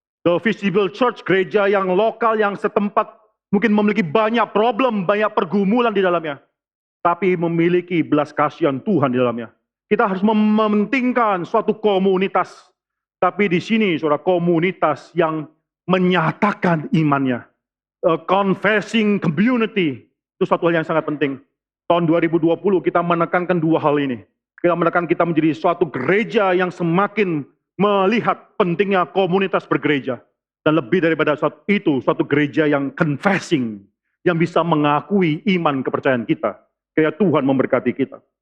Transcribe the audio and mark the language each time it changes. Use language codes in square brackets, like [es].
[en] The visible church, [id] gereja yang lokal, yang setempat, mungkin memiliki banyak problem, banyak pergumulan di dalamnya. Tapi memiliki belas kasihan Tuhan di dalamnya. Kita harus mementingkan suatu komunitas. Tapi di sini, saudara, komunitas yang menyatakan imannya. [en] A confessing community. [id] Itu suatu hal yang sangat penting. Tahun 2020 kita menekankan dua hal ini. Kita menekan kita menjadi suatu gereja yang semakin melihat pentingnya komunitas bergereja. Dan lebih daripada itu, suatu gereja yang confessing. Yang bisa mengakui iman kepercayaan kita. Kiranya Tuhan memberkati kita.